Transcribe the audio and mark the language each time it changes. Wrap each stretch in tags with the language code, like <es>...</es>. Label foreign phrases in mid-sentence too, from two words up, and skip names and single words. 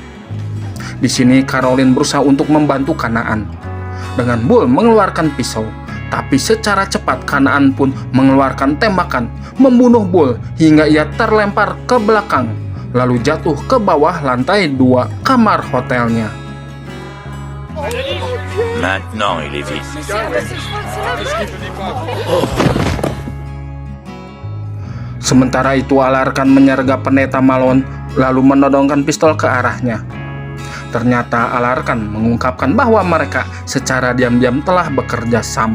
<id>Di sini Caroline berusaha untuk membantu Kanaan dengan Bull mengeluarkan pisau, tapi secara cepat Kanaan pun mengeluarkan tembakan, membunuh Bull hingga ia terlempar ke belakang, lalu jatuh ke bawah lantai 2 kamar hotelnya.</id> <fr>Maintenant, il est vite.</fr> <id>Sementara itu Alarkan menyergap pendeta Malone lalu menodongkan pistol ke arahnya. Ternyata Alarkan mengungkapkan bahwa mereka secara diam-diam telah bekerja sama.</id>